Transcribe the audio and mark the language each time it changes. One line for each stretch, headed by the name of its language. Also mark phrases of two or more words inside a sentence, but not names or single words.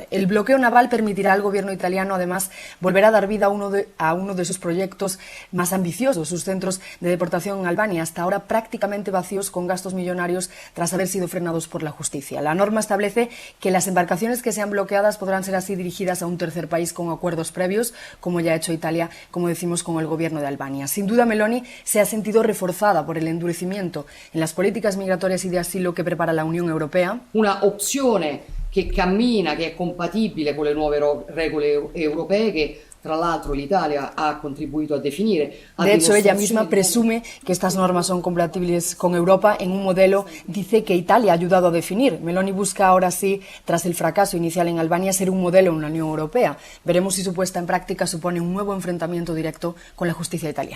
Spanish: El bloqueo naval permitirá al gobierno italiano además volver a dar vida a uno de sus proyectos más ambiciosos, sus centros de deportación en Albania, hasta ahora prácticamente vacíos con gastos millonarios tras haber sido frenados por la justicia. La norma establece que las embarcaciones que sean bloqueadas podrán ser así dirigidas a un tercer país con acuerdos previos, como ya ha hecho Italia, como decimos, con el gobierno de Albania. Sin duda, Meloni se ha sentido reforzada por el endurecimiento en las políticas migratorias y de asilo que prepara la Unión Europea.
Italian: Una opzione che cammina, che è compatibile con le nuove regole europee che tra l'altro l'Italia ha contribuito a definire.
Spanish: De hecho, ella misma presume que estas normas son compatibles con Europa en un modelo, dice, que Italia ha ayudado a definir. Meloni busca ahora sí, tras el fracaso inicial en Albania, ser un modelo en la Unión Europea. Veremos si su puesta en práctica supone un nuevo enfrentamiento directo con la justicia italiana.